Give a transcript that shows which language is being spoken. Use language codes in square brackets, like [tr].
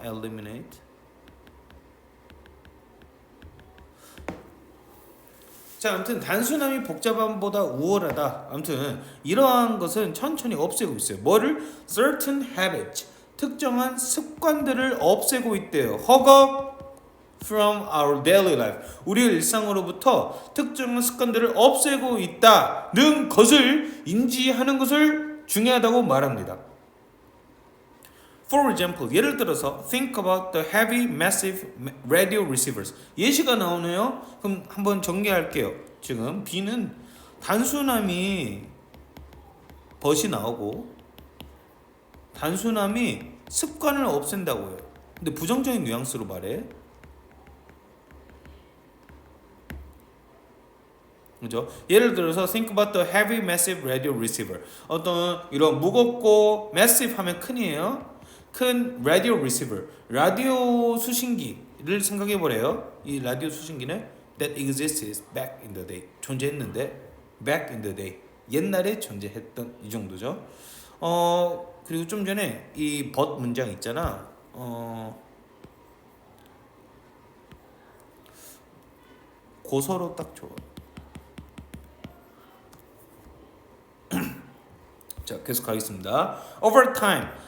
[en] eliminate. [ko] 자, 아무튼 단순함이 복잡함보다 우월하다. 아무튼 이러한 것은 천천히 없애고 있어요. 뭐를? [en] certain habits. [ko] 특정한 습관들을 없애고 있대요. [en] 허걱 from our daily life. [ko] 우리 일상으로부터 특정한 습관들을 없애고 있다는 것을 인지하는 것을 중요하다고 말합니다. [en] For example, [ko] 예를 들어서 [en] think about the heavy, massive radio receivers. [ko] 예시가 나오네요. 그럼 한번 정리할게요. 지금 B는 단순함이 벗이 나오고 단순함이 습관을 없앤다고 해요. 근데 부정적인 뉘앙스로 말해. 그죠? 예를 들어서 [en] think about the heavy, massive radio receiver. [ko] 어떤 이런 무겁고 massive 하면 큰이에요. 큰 라디오 리시버, 라디오 수신기를 생각해 보래요. 이 라디오 수신기는 [en] that existed back in the day [ko] 존재했는데 [en] back in the day [ko] 옛날에 존재했던 이 정도죠. 그리고 좀 전에 이 but 문장 있잖아. 고서로 딱 좋아. 자, 계속 가겠습니다. [en] Over time.